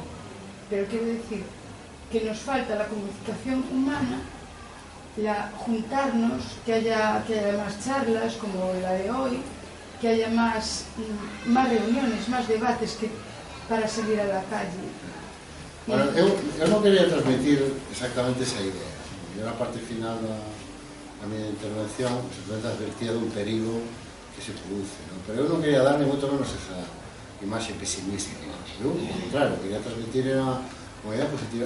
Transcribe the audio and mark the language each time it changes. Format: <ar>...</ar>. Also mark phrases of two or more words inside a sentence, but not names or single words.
<es>Pero quiero decir que nos falta la comunicación humana, juntarnos, que haya más charlas como la de hoy, que haya más reuniones, más debates para salir a la calle. Bueno,</es> <gl>eu non quería transmitir exactamente esa idea. Eu na parte final da minha intervención simplemente advertía dun perigo que se produce, ¿no? Pero eu non quería dar ni moito menos esa imaxe pesimística. Eu, claro, quería transmitir unha idea positiva.</gl>